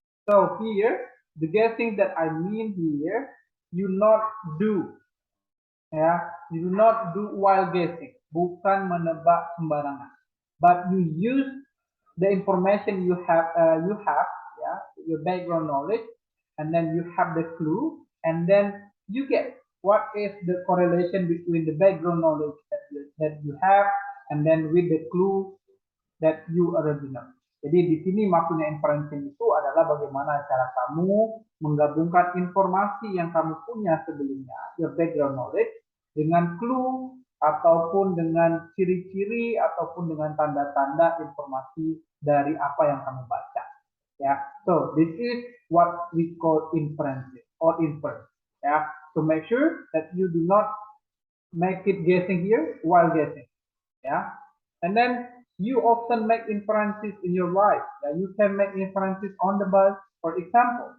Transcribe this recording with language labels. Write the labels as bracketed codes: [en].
[en] So here, the guessing that I mean here, you not do, ya, you do not do while guessing, [id] bukan menebak sembarangan, [en] but you use the information you have, yeah, your background knowledge, and then you have the clue, and then you get what is the correlation between the background knowledge that you have, and then with the clue that you already know. [id] Jadi di sini maksudnya inferencing itu adalah bagaimana cara kamu menggabungkan informasi yang kamu punya sebelumnya, [en] your background knowledge, [id] dengan clue ataupun dengan ciri-ciri ataupun dengan tanda-tanda informasi dari apa yang kamu baca. [en] Ya, so this is what we call inferencing or inference. Ya, so make sure that you do not make it guessing here while guessing. Yeah, and then you often make inferences in your life. Yeah, you can make inferences on the bus, for example.